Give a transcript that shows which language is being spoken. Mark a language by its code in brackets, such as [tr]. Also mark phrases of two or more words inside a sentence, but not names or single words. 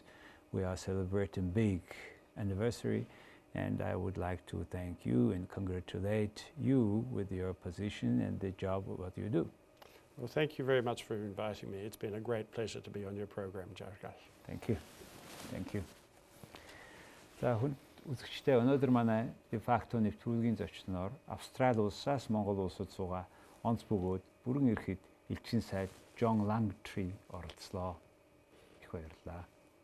[en] We are celebrating big anniversary, and I would like to thank you and congratulate you with your position and the job of what you do. Well, thank you very much for inviting me. It's been a great pleasure to be on your program, Jargal. Thank you. Thank you. [mn] За үзэгчдээ өнөөдөр манай дефакто нэвтрүүлгийн зочноор Австрали улсаас Монгол улсад суугаа онц бөгөөд бүрэн эрхэд элчин сайд Жон Лангтри оролцлоо. Их баярлалаа.